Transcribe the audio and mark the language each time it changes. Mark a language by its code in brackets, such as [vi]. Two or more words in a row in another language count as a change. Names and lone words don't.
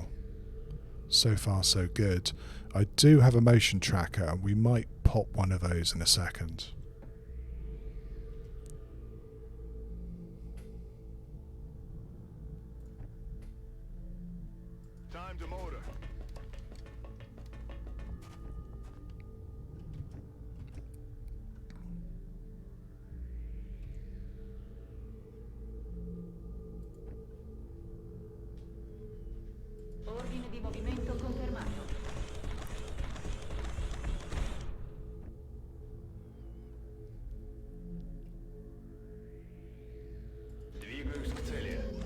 [en] So far so good. I do have a motion tracker and we might pop one of those in a second. Time to motor. [it] Ordine di movimento confermato. [ru] Двигаюсь к цели.